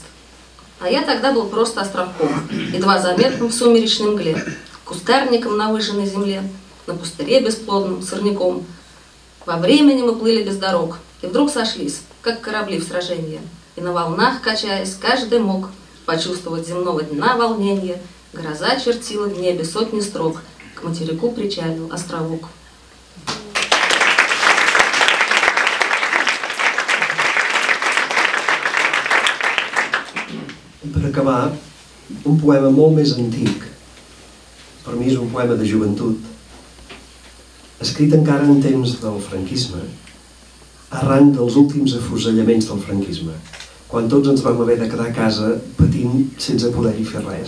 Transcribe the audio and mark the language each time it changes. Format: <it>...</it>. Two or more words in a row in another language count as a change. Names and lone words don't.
<ru>А я тогда был просто островком, едва заметным в сумеречной мгле, кустарником на выжженной земле, на пустыре бесплодным, сорняком. Во времени мы плыли без дорог, и вдруг сошлись, как корабли в сражении, и на волнах, качаясь, каждый мог почувствовать земного дна волнение. Гроза чертила в небе сотни строк, к материку причалил островок».</ru> <ca>Per acabar, un poema molt més antic, per mi és un poema de joventut, escrit encara en temps del franquisme, arran dels últims afusellaments del franquisme, quan tots ens vam haver de quedar a casa patint sense poder-hi fer res.</ca>